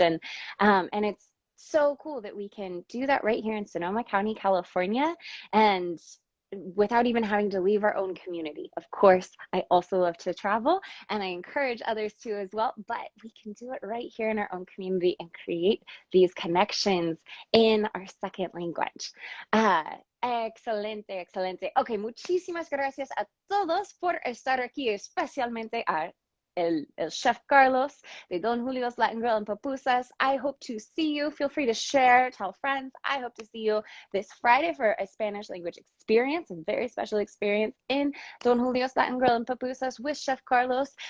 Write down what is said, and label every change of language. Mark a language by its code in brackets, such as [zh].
[en] And it's so cool that we can do that right here in Sonoma County, California, and without even having to leave our own community. Of course, I also love to travel, and I encourage others to as well, but we can do it right here in our own community and create these connections in our second language. [es] Excelente, excelente. Ok, muchísimas gracias a todos por estar aquí, especialmente a el Chef Carlos de Don Julio's Latin Grill and Pupusas. [en] I hope to see you. Feel free to share, tell friends. I hope to see you this Friday for a Spanish language experience, a very special experience in Don Julio's Latin Grill and Pupusas with Chef Carlos.